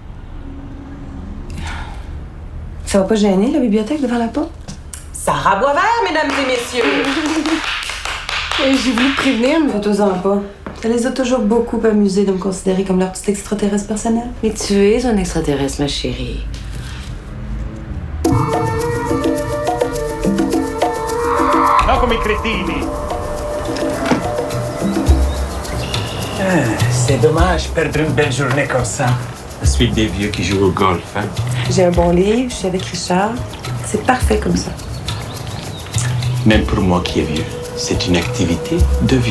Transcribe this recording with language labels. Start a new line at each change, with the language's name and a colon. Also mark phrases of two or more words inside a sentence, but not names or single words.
French: Ça va pas gêner, la bibliothèque devant la porte? Sarah Boisvert, mesdames et messieurs. J'ai voulu te prévenir, mais... Faites-en pas. Ça les a toujours beaucoup amusés de me considérer comme leur petit extraterrestre personnel. Mais tu es un extraterrestre, ma chérie.
Italian: Non come i cretini.
French: C'est dommage perdre une belle journée comme ça. La suite des vieux qui jouent au golf, hein. J'ai un bon livre, je suis avec Richard. C'est parfait comme ça. Même pour moi qui est vieux, c'est une activité de vieux.